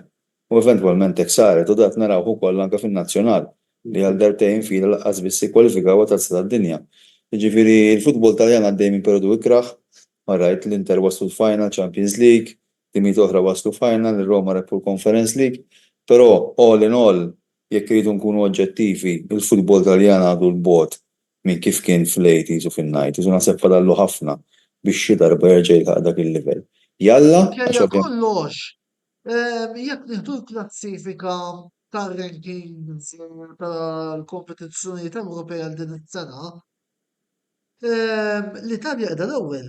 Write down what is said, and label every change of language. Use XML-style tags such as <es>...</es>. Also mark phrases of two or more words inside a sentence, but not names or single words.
<mt>U eventwalment hekk saret u dak naraw ukoll anke fin-nazzjonal li għal darbtejn fil laqqas biss ikkwalifikaw għat-tazza tad-dinja. Jiġifieri l-futbol Taljan għaddej minn perjodu ikraħ, rajt l-Inter waslu l-final Champions League, timijiet oħra waslu final, il-Roma rebħu l-Conference League, però</mt> <en>all in all,</en> <mt>jekk iridu nkunu oġġettivi, il-futbol Taljan għadu l-bot minn kif kien fl-80s u fin-90s u naħseb fadallu ħafna biex xi darba jerġa' jilħaq dak il-livell. Jalla, kollox. Jekk nieħdu l-klassifika tar-rankings tal-kompetizzjonijiet Ewropej għal din is-sena, l-Italja qiegħda l-ewwel.</mt>